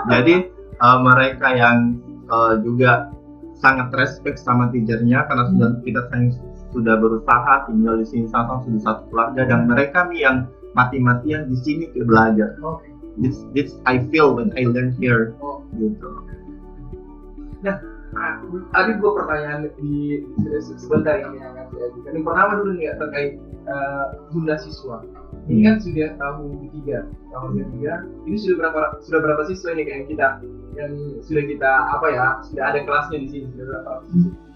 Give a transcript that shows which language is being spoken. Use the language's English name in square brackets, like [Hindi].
[Indonesian] Jadi mereka yang juga sangat respect sama teachernya karena kita sudah berusaha tinggal di sini sama sudah satu keluarga, dan mereka nih yang mati-matian di sini belajar. [English] This I feel when I learn here. [Indonesian] Gitu. Nah, ada 2 pertanyaan di sebentar yang akan saya ajukan. Yang pertama dulu nih terkait jumlah siswa. Ini kan sudah tahun ketiga. Ini sudah berapa siswa ini kayak kita yang sudah kita sudah ada kelasnya di sini, sudah berapa siswa?